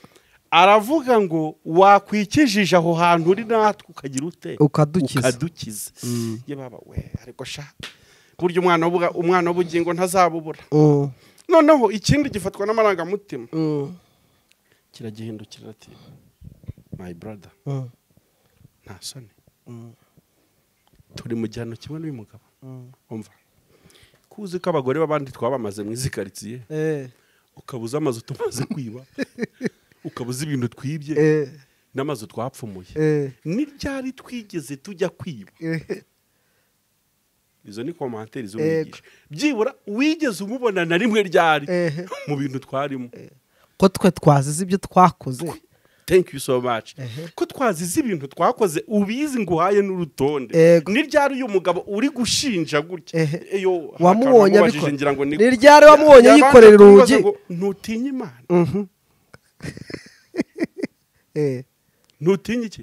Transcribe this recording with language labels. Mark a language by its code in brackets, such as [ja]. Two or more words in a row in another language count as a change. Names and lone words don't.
[rw] Aravuga ngo wakwikijije aho hantu uri natwe ukagira ute ukadukiza. Ye baba we ariko sha buryo umwana w'ubugingo ntazabubura. Noneho ikindi gifatwa n'amarangamutima kiragihindukira ati [en] my brother [rw] nta soni turi mu gihano kimwe n'uyu mugabo. Umva kuzi ko abagore b'abandi twabamaze mu izi karitsiye ukabuza amazu tumaze kwiba ukabuza ibintu twibye n'amazu twapfumuye ni ryari twigeze tujya kwiba. Izo ni commentaire z'umwigisha. Byibura wigeze umubona na rimwe ryari mu bintu twarimo ko twe twazize ibyo twakoze. [en] Thank you so much. [rw] Ko twazize ibintu twakoze ubizi ngo uhaye n'urutonde. Ni ryari uyu mugabo uri gushinja gutya eyo wamubonye abikora ngira ngo ni ryari wamubonye yikorera urugi ntutinye Imana. Ntutinye iki